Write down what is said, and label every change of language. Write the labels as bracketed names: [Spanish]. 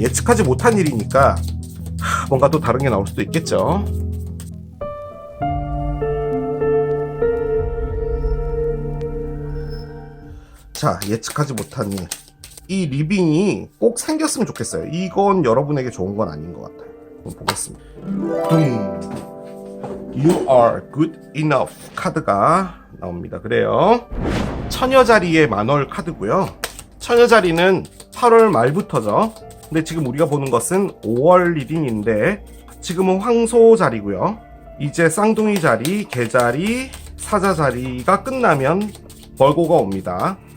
[Korean] 예측하지 못한 일이니까 뭔가 또 다른 게 나올 수도 있겠죠. 자, 예측하지 못한 일. 이 리빙이 꼭 생겼으면 좋겠어요. 이건 여러분에게 좋은 건 아닌 것 같아요. 한번 보겠습니다. [English] You are good enough [Korean] 카드가 나옵니다. 그래요. 처녀자리의 만월 카드고요. 처녀자리는 8월 말부터죠. 근데 지금 우리가 보는 것은 5월 리딩인데 지금은 황소자리고요. 이제 쌍둥이 자리, 개자리, 사자자리가 끝나면 벌고가 옵니다.